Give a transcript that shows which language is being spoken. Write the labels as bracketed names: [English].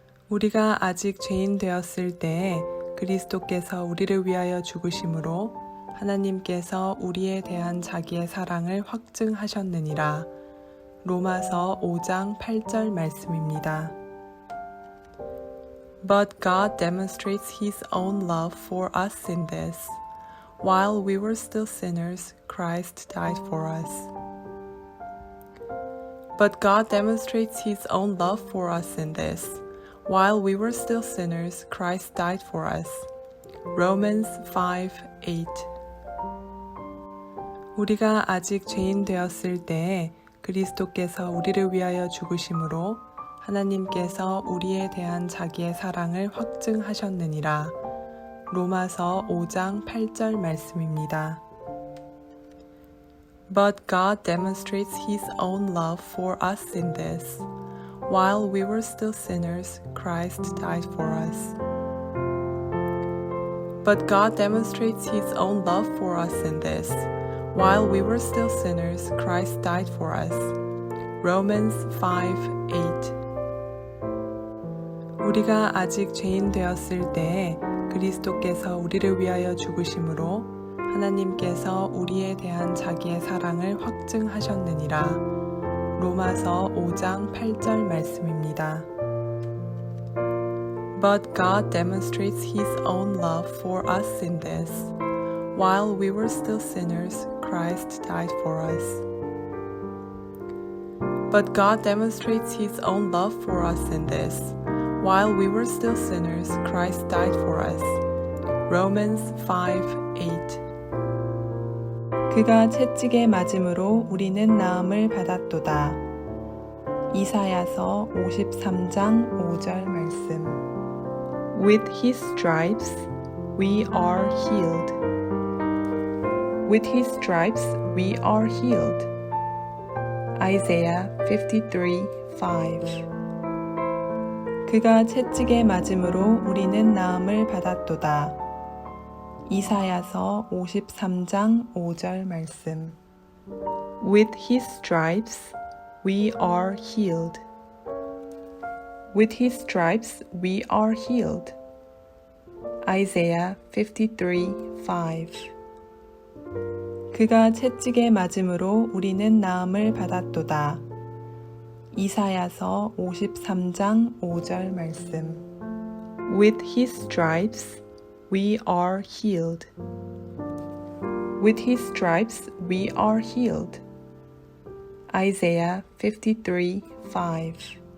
[Korean] 우리가 아직 죄인 되었을 때에 그리스도께서 우리를 위하여 죽으심으로 하나님께서 우리에 대한 자기의 사랑을 확증하셨느니라. 로마서 5장 8절 말씀입니다. [English] But God demonstrates His own love for us in this. While we were still sinners, Christ died for us. But God demonstrates His own love for us in this. While we were still sinners, Christ died for us. Romans 5:8. [Korean] 우리가 아직 죄인 되었을 때에 그리스도께서 우리를 위하여 죽으심으로 하나님께서 우리에 대한 자기의 사랑을 확증하셨느니라. 로마서 5장 8절 말씀입니다. [English] But God demonstrates His own love for us in this. While we were still sinners, Christ died for us. But God demonstrates His own love for us in this. While we were still sinners, Christ died for us. Romans 5:8. [Korean] 우리가 아직 죄인 되었을 때에 그리스도께서 우리를 위하여 죽으심으로 하나님께서 우리에 대한 자기의 사랑을 확증하셨느니라. 로마서 5장 8절 말씀입니다. [English] But God demonstrates His own love for us in this. While we were still sinners, Christ died for us. But God demonstrates His own love for us in this. While we were still sinners, Christ died for us. Romans 5:8. [Korean] 그가 채찍에 맞음으로 우리는 나음을 받았도다. 이사야서 53장 5절 말씀. [English] With His stripes we are healed. With His stripes we are healed. Isaiah 53:5. [Korean] 그가 채찍에 맞음으로 우리는 나음을 받았도다. 이사야서 53장 5절 말씀. [English] With His stripes we are healed. With His stripes we are healed. [Korean] Isaiah 53:5 그가 채찍에 맞음으로 우리는 나음을 받았도다. 이사야서 53장 5절 말씀. [English] With his stripes we are healed. With his stripes we are healed. Isaiah 53:5